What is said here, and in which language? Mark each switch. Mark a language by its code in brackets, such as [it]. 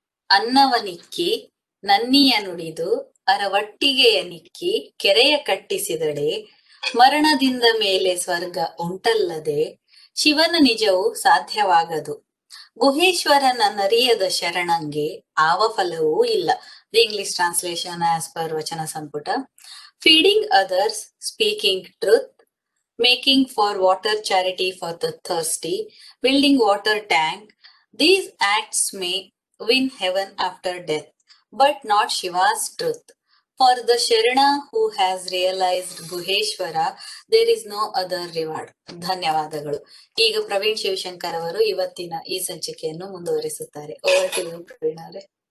[kn] ಅನ್ನವನಿಕ್ಕಿ ನನ್ನಿಯ ನುಡಿದು ಅರವಟ್ಟಿಗೆಯ ನಿಕ್ಕಿ ಕೆರೆಯ ಕಟ್ಟಿಸಿದಡೆ ಮರಣದಿಂದ ಮೇಲೆ ಸ್ವರ್ಗ ಉಂಟಲ್ಲದೆ ಶಿವನ ನಿಜವು ಸಾಧ್ಯವಾಗದು. ಗುಹೇಶ್ವರನ ನರಿಯದ ಶರಣಂಗೆ ಆವ ಫಲವೂ ಇಲ್ಲ. [en] The English translation as per Vachana Samputa. Feeding others, speaking truth, making for water charity for the thirsty, building water tank, these acts may win heaven after death, but not Shiva's truth. For the Sharana who has realized Guheshwara, there is no other reward. [kn] ಧನ್ಯವಾದಗಳು. ಈಗ ಪ್ರವೀಣ್ ಶಿವಶಂಕರ್ ಅವರು ಇವತ್ತಿನ ಈ ಸಂಚಿಕೆಯನ್ನು ಮುಂದುವರಿಸುತ್ತಾರೆ. [en] Over to you Praveen ಅವರೇ.